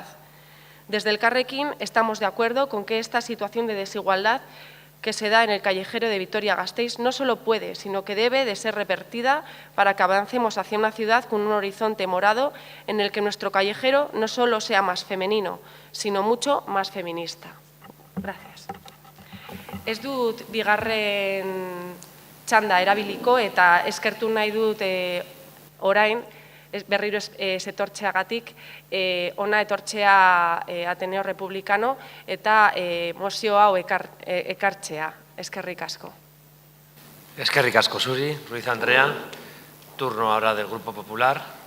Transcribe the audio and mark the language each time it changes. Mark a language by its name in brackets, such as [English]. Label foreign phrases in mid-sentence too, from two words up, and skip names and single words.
[Spanish] Desde el Carrequín estamos de acuerdo con que esta situación de desigualdad que se da en el callejero de Vitoria-Gasteiz no solo puede, sino que debe de ser revertida para que avancemos hacia una ciudad con un horizonte morado en el que nuestro callejero no solo sea más femenino, sino mucho más feminista. Gracias. [Basque] Ez dut bigarren txanda erabiliko eta eskertu nahi dut orain, berriro etortzeagatik, ona etortzea Ateneo Republicano eta mozio hau ekartzea. Eskerrik asko. Eskerrik asko zuri, Ruiz Andrea. [Spanish] Turno ahora del Grupo Popular.